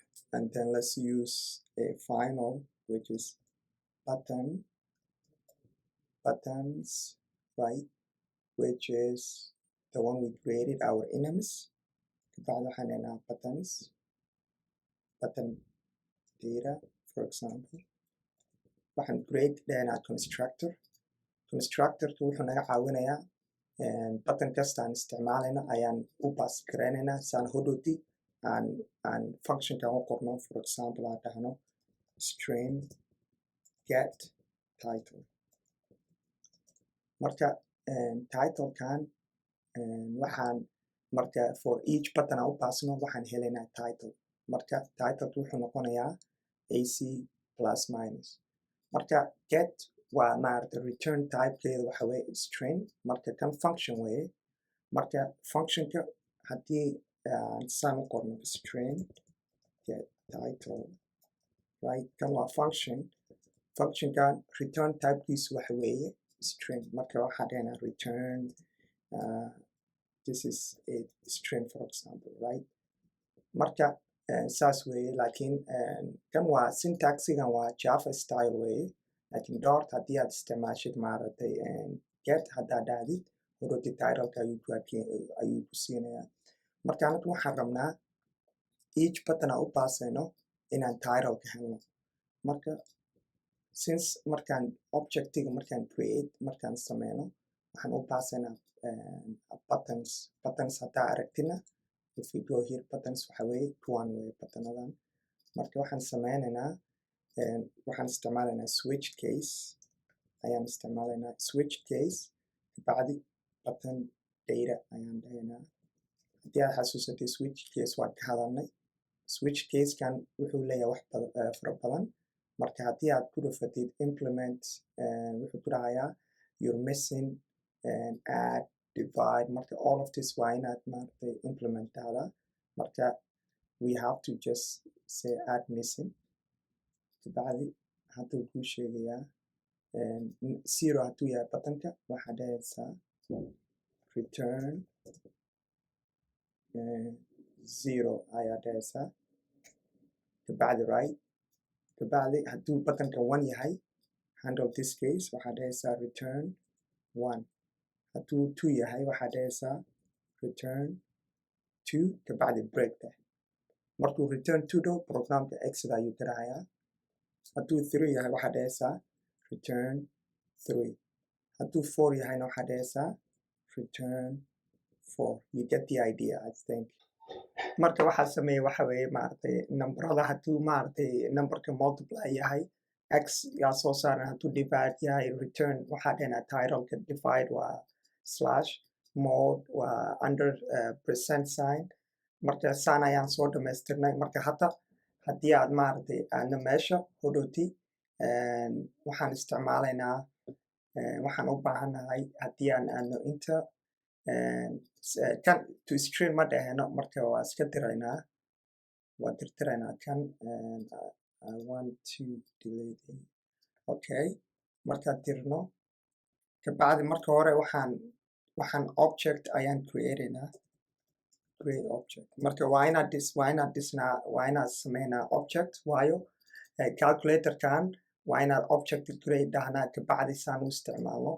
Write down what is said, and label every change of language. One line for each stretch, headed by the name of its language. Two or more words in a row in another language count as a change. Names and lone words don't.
English: and then let's use a final, which is buttons, right, which is the one we created our enums.
Somali: kabacdi waxaan dhahnaa
English: button data, for example.
Somali: waxaan create dhahnaa constructorku wuxuu naga caawinayaa button kasta aan isticmaalayno ayaan u pass gareynaynaa saan hodhowti aan functionkan u qorno.
English: For example
Somali: aan dhahno
English: string get title.
Somali: marka titlekan waxaan marka
English: for each button
Somali: aan u passno waxaan helaynaa title. marka titleka wuxuu noqonayaa ac
English: plus minus.
Somali: marka get waa maaragta return typekeeda waxa weye string, marka kan function weye. marka functionka haddii saan u qorno
English: string get title, right,
Somali: kan waa functionkan return typekiisu waxa weeye string. marka waxaa dhahnaa
English: return this is a string, for example, right.
Somali: marka saas weeye. laakiin kan waa syntaxigan waa
English: java style
Somali: weeye. laakiin dart haddii aad isticmaashid maaragtay get haddaad dhahdid hodhowti titleka ayuu ku siinayaa. marka anagu waxaan rabnaa
English: each button
Somali: aan u baasayno inaan titleka helno. marka since markaan objectiga markaan sameyno waxaan u baasaynaa buttons haddaa aragtina.
English: if we go here buttons
Somali: waxa weeye kuwan weye buttonadan. marka waxaan sameynaynaa waxaan isticmaalaynaa
English: switch case
Somali: ayaan isticmaalaynaa.
English: switch case
Somali: kabacdi button data ayaan dhahaynaa. haddii aad xasuusatay
English: switch case
Somali: waan ka hadalnay. switch casekan wuxuu leeyahay wax fara badan. marka haddii aad ku dhufatid implement wuxuu ku dhahayaa
English: you're missing add divide.
Somali: marka
English: all of this
Somali: waa inaad maaragtay implementada.
English: marka we have to just say add missing.
Somali: kabacdi hadduu kuu sheegayaa zero hadduu yahay buttonka waxaad dhahaysaa
English: return zero
Somali: ayaad dhahaysaa. kabacdi right, kabacdi hadduu buttonka one yahay
English: handle this case
Somali: waxaad dhahaysaa
English: return one.
Somali: hadduu two yahay waxaad dhahaysaa
English: return two
Somali: kabacdi break deh. markuu
English: return two
Somali: dhow programka exit ayuu garahayaa. hadduu three yahay waxaad dhahaysaa
English: return three.
Somali: hadduu four yahayna waxaad dhahaysaa
English: return four. you get the idea, I think.
Somali: marka waxaa sameeyey waxa weeye maaragtay numberada hadduu maaragtay numberka multiply yahay x yaa soo saaran. hadduu divide yahay return waxaa dhahnaa titleka divide waa slash mode waa under
English: percent sign.
Somali: marka saan ayaan soo dhamaystirnay. marka hadda haddii aad maaragtay aadna meesha hodhowti waxaan isticmaalaynaa waxaan u baahanahay haddii aan aadno inta kan
English: to string
Somali: ma dhaheno. marka waa iska diraynaa, waa tirtiraynaa kan
English: I want to delete it.
Somali: okay, markaad dirno kabacdi marka hore waxaan object ayaan createynaa.
English: create object.
Somali: marka waa inaad sameynaa object. waayo calculatorkan waa inaad
English: object create
Somali: dhahnaa kabacdi saan u isticmaalno.